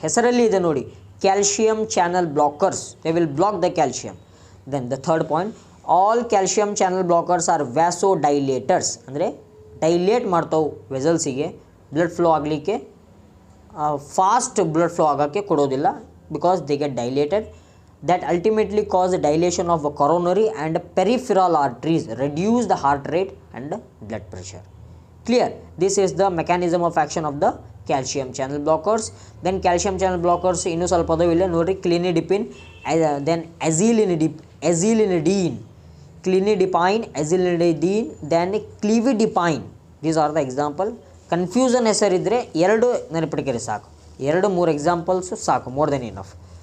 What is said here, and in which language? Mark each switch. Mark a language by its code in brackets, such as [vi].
[kn] ಹೆಸರಲ್ಲಿ ಇದೆ ನೋಡಿ, [en] Calcium channel blockers, they will block the calcium. Then the third point, all calcium channel blockers are vasodilators. [kn] ಅಂದರೆ dilate ಮಾಡ್ತಾವೆ ವೆಸಲ್ಸಿಗೆ, [en] Blood flow ಆಗಲಿಕ್ಕೆ, fast blood flow ಆಗೋಕ್ಕೆ ಕೊಡೋದಿಲ್ಲ, because they get dilated. that ultimately cause the dilation of the coronary and peripheral arteries, reduce the heart rate and blood pressure. Clear? This is the mechanism of action of the calcium channel blockers. Then calcium channel blockers [kn] ಇನ್ನೂ ಸ್ವಲ್ಪ ಅದಾವ ಇಲ್ಲ ನೋಡಿರಿ. [en] Cilnidipine, then azelnidipine, cilnidipine, azelnidipine, then clevidipine. These are the example. [kn] Confusion ಹೆಸರಿದ್ದರೆ ಎರಡು ನೆನಪಿಟ್ಕರಿ ಸಾಕು, 2-3 examples ಸಾಕು, [en] More than enough.